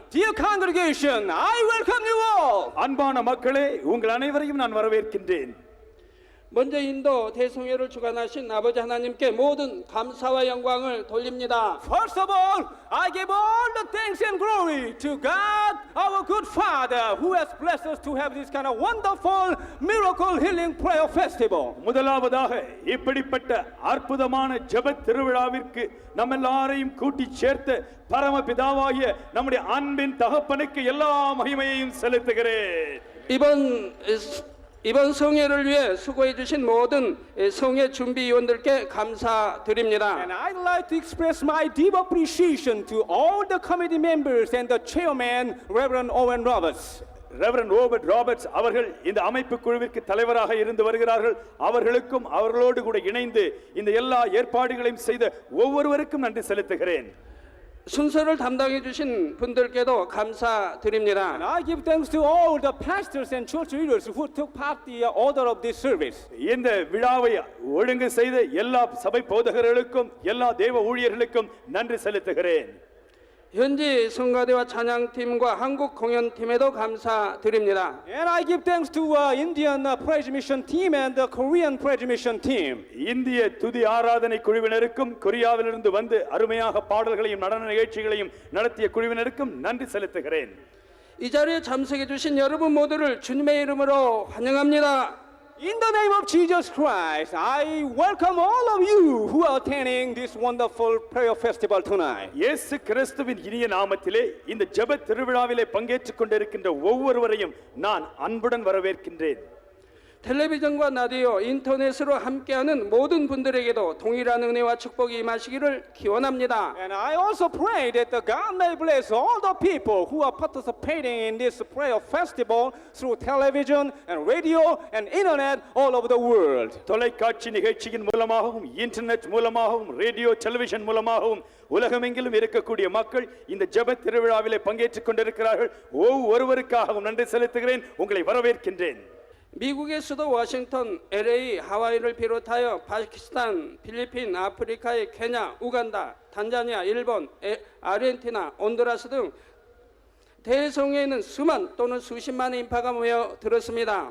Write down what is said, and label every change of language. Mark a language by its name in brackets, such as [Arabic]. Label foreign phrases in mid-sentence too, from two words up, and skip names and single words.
[English] Dear congregation, I welcome you all. [Tamil] அன்பான மக்களே உங்கள் அனைவரையும் நான் வரவேற்கின்றேன். [Korean] 먼저 인도 대성회를 주관하신 아버지 하나님께 모든 감사와 영광을 돌립니다. [English] First of all, I give all the thanks and glory to God, our good Father, who has blessed us to have this kind of wonderful miracle healing prayer festival. [Tamil] முதலாவதாக இப்படிப்பட்ட அற்புதமான ஜெப திருவிழாவிற்கு நம்ம எல்லாரையும் கூட்டி சேர்த்த பரமபிதாவாகிய நம்முடைய அன்பின் தகப்பனுக்கு எல்லா மகிமையையும் செலுத்துகிறேன். [Korean] 이번 성회를 위해 수고해 주신 모든 성회 준비위원들께 감사드립니다. [English] And I'd like to express my deep appreciation to all the committee members and the chairman, Reverend Owen Roberts. [Tamil] ரெவரண்ட் ஓபர்ட் ராபர்ட்ஸ் அவர்கள் இந்த அமைப்பு குழுவிற்கு தலைவராக இருந்து வருகிறார்கள். அவர்களுக்கும் அவர்களோடு கூட இணைந்து இந்த எல்லா ஏற்பாடுகளையும் செய்த ஒவ்வொருவருக்கும் நன்றி செலுத்துகிறேன். [Korean] 순서를 담당해 주신 분들께도 감사드립니다. [English] And I give thanks to all the pastors and church leaders who took part in the order of this service. [Tamil] இந்த விழாவை ஒழுங்கு செய்த எல்லா சபை போதகர்களுக்கும் எல்லா தேவ ஊழியர்களுக்கும் நன்றி செலுத்துகிறேன். [Korean] 현지 성가대와 찬양팀과 한국 공연팀에도 감사드립니다. [English] And I give thanks to Indian praise mission team and the Korean praise mission team. [Tamil] இந்திய துதி ஆராதனை குழுவினருக்கும் கொரியாவிலிருந்து வந்து அருமையாக பாடல்களையும் நடன நிகழ்ச்சிகளையும் நடத்திய குழுவினருக்கும் நன்றி செலுத்துகிறேன். [Korean] 이 자리에 참석해 주신 여러분 모두를 주님의 이름으로 환영합니다. [English] In the name of Jesus Christ, I welcome all of you who are attending this wonderful prayer festival tonight. [Tamil] இயேசு கிறிஸ்துவின் இனிய நாமத்திலே இந்த ஜெப திருவிழாவிலே பங்கேற்றுக் கொண்டிருக்கின்ற ஒவ்வொருவரையும் நான் அன்புடன் வரவேற்கின்றேன். [Korean] 텔레비전과 라디오, 인터넷으로 함께하는 모든 분들에게도 동일한 은혜와 축복이 임하시기를 기원합니다. [English] And I also pray that the God may bless all the people who are participating in this prayer festival through television and radio and internet all over the world. [Tamil] தொலைக்காட்சி நிகழ்ச்சியின் மூலமாகவும் இன்டர்நெட் மூலமாகவும் [English] radio television [Tamil] மூலமாகவும் உலகமெங்கிலும் இருக்கக்கூடிய மக்கள் இந்த ஜெப திருவிழாவிலே பங்கேற்றுக் கொண்டிருக்கிறார்கள். ஒவ்வொருவருக்காகவும் நன்றி செலுத்துகிறேன். உங்களை வரவேற்கின்றேன். [Korean] 미국의 수도 워싱턴, LA, 하와이를 비롯하여 파키스탄, 필리핀, 아프리카의 케냐, 우간다, 탄자니아, 일본, 아르헨티나, 온두라스 등 대성에는 수만 또는 수십만의 인파가 모여 들었습니다.